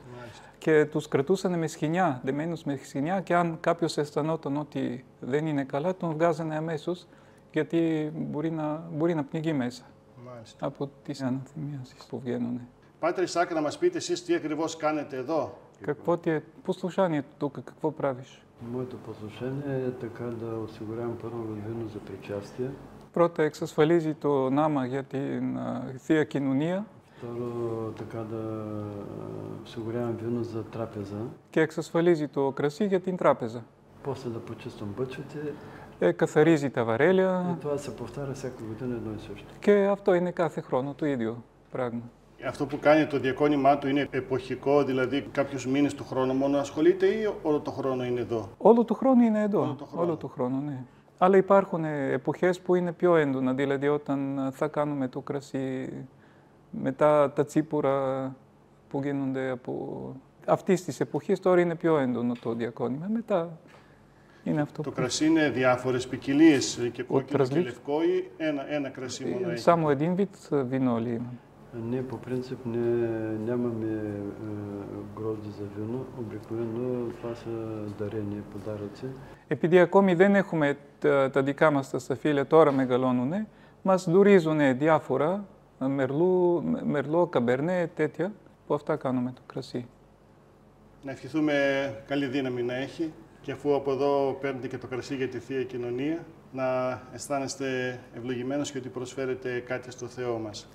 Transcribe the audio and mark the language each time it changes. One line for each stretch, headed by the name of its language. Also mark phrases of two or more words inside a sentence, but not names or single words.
Greek: Και τους κρατούσαν με σχοινιά, δεμένους με σχοινιά, και αν κάποιος αισθανόταν ότι δεν είναι καλά, τον βγάζανε αμέσως, γιατί μπορεί να πνιγεί μέσα. Μάλιστα. Από τις αναθυμίαζεις που βγαίνουν. Πάτερ Ισαάκ, να μας πείτε εσείς τι ακριβώς κάνετε εδώ.
Bulgarian: Какво ти е послушанието тук? Какво правиш? Моето послушание е така да осигурявам първо вино за причастие.
Greek: Πρώτα εξασφαλίζει το νάμα για την Θεία Κοινωνία.
Bulgarian: Второ, така да осигурявам вино за трапеза.
Greek: Και εξασφαλίζει το κρασί για την τράπεζα.
Bulgarian: После да почиствам бъчвите.
Greek: Καθαρίζει τα βαρέλια.
Bulgarian: И това се повтаря всяка година едно и също.
Greek: Και αυτό είναι κάθε χρόνο το ίδιο πράγμα. Αυτό που κάνει το διακόνημά του είναι εποχικό, δηλαδή κάποιους μήνες του χρόνου μόνο ασχολείται ή όλο το χρόνο είναι εδώ? Όλο το χρόνο είναι εδώ. Όλο το χρόνο. Ναι. Αλλά υπάρχουν εποχές που είναι πιο έντονα, δηλαδή όταν θα κάνουμε το κρασί, μετά τα τσίπουρα που γίνονται από αυτής της εποχής, τώρα είναι πιο έντονο το διακόνημα. Μετά είναι αυτό. Το κρασί είναι διάφορες ποικιλίες, και κόκκινο και λευκό, ή ένα κρασί μόνο έχει?
Bulgarian: Само един вид вино ли има? Ние по принцип нямаме грозди за вино. Обикновено това са дарения, подаръци.
Greek: Επειδή ακόμη δεν έχουμε τα δικά μας τα σταφύλια, τώρα μεγαλώνουνε, μας δουρίζουνε διάφορα, μερλό, καμπερνέ, τέτοια, που αυτά κάνουμε το κρασί. Να ευχηθούμε καλή δύναμη να έχει, και αφού από εδώ παίρνετε και το κρασί για τη Θεία Κοινωνία, να αισθάνεστε ευλογημένος και ότι προσφέρετε κάτι στο Θεό μας.